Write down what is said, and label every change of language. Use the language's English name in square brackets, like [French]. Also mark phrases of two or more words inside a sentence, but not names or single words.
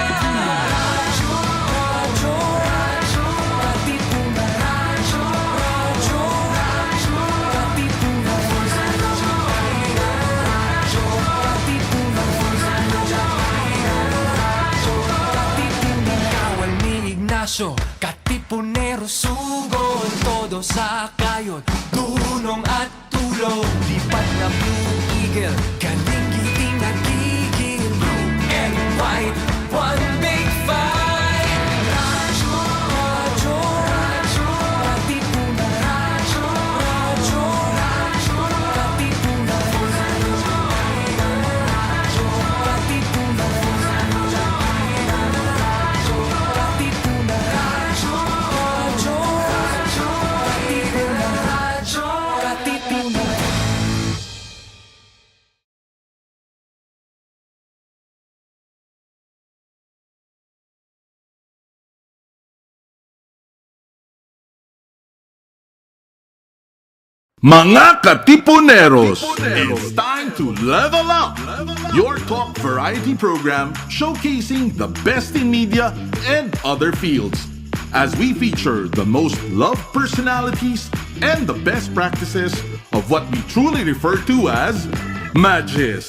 [Filipino] Radyo, radyo, radyo, Katipunan, radyo, radyo, radyo, Katipunan, radyo, Katipunan, radyo, Katipunan. Kawal ni Ignacio, Katipunero, sugod, todo sa kayon, tulong at tulong. Lipat na Blue Eagle, galing giting nagigil. [English] Blue and white, one big fight. [Filipino] Radyo, radyo, radyo, Katipunan, radyo, radyo, radyo, Katipunan, radyo, Katipunan, radyo, Katipunan, radyo, radyo, radyo, Katipunan, radyo, Katipunan. Mga Katipuneros, [English] it's time to level up! Your top variety program showcasing the best in media and other fields. As we feature the most loved personalities and the best practices of what we truly refer to as Magis.